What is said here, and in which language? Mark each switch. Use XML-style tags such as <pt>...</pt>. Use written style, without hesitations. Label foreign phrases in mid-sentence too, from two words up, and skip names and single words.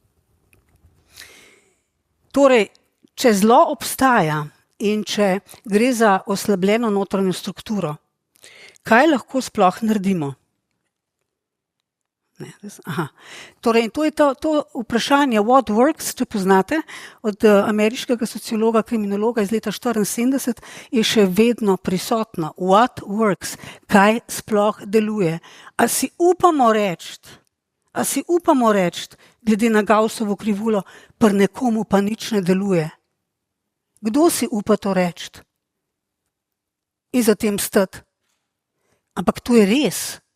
<sl>Torej, če zlo obstaja in če gre za oslabljeno notranjo strukturo, kaj lahko sploh naredimo? Torej, to je to vprašanje</sl> <en>what works,</en> <sl>če poznate, od ameriškega sociologa, kriminologa iz leta 1974, je še vedno prisotno.</sl> <en>What works,</en> <sl>kaj sploh deluje. A si upamo reči, glede na Gaussovo krivulo, pri nekomu pa nič ne deluje? Kdo si upa to reči? In za tem stati? Ampak to je res.</sl>